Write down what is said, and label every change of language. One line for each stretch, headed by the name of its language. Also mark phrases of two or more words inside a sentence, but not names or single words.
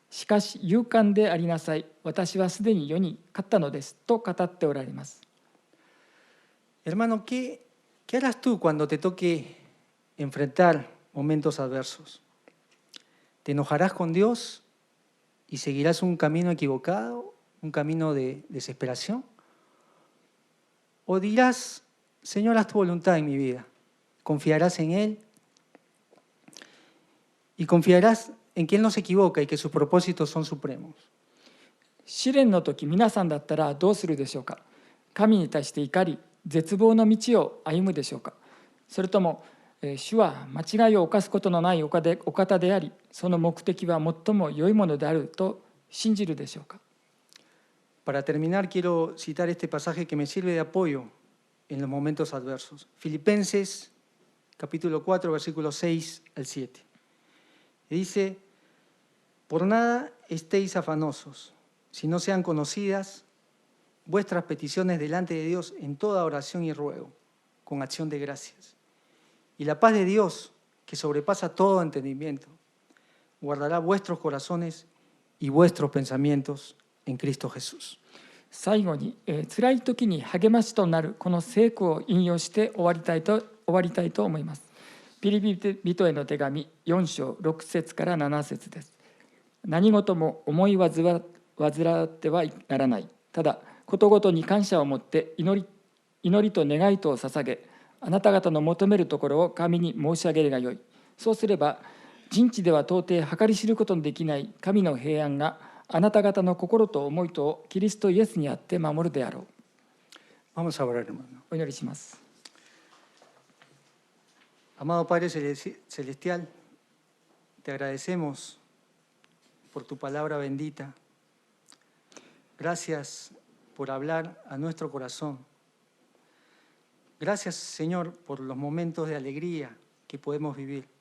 Japanese: しかし勇敢でありなさい。私はすでに世に勝ったのですと語っておられます。
Spanish: Hermano, ¿qué harás tú cuando te toque enfrentar momentos adversos? ¿Te enojarás con Dios y seguirás un camino equivocado, un camino de desesperación? ¿O dirás, Señor, haz tu voluntad en mi vida? ¿Confiarás en Él? Y confiarás en que Él no se equivoca y que sus propósitos son supremos.
Japanese: 試練の時、皆さんだったらどうするでしょうか。神に対して怒り、絶望の道を歩むでしょうか。それとも、主は間違いを犯すことのないお方であり、その目的は最も良いものであると信じるでしょうか。
Spanish: Para terminar, quiero citar este pasaje que me sirve de apoyo en los momentos adversos. Filipenses, capítulo 4, versículos 6 al 7. Y dice, por nada estéis afanosos, si no sean conocidas vuestras peticiones delante de Dios en toda oración y ruego, con acción de gracias. Y la paz de Dios, que sobrepasa todo entendimiento, guardará vuestros corazones y vuestros pensamientos en Cristo Jesús.
Japanese: 最後に、辛い時に励ましとなるこの聖句を引用して終わりたいと思います。ピリピ人への手紙4章6節から7節です。何事も思い煩ってはならない。ただことごとに感謝を持って祈りと願いとを捧げ、あなた方の求めるところを神に申し上げるがよい。そうすれば人知では到底計り知ることのできない神の平安があなた方の心と思いとキリストイエスにあって守るであろう。
Spanish: Vamos a orar, hermano.
Japanese: お祈りします。
Spanish: Amado Padre Celestial, te agradecemos por tu palabra bendita. Gracias por hablar a nuestro corazón. Gracias, Señor, por los momentos de alegría que podemos vivir.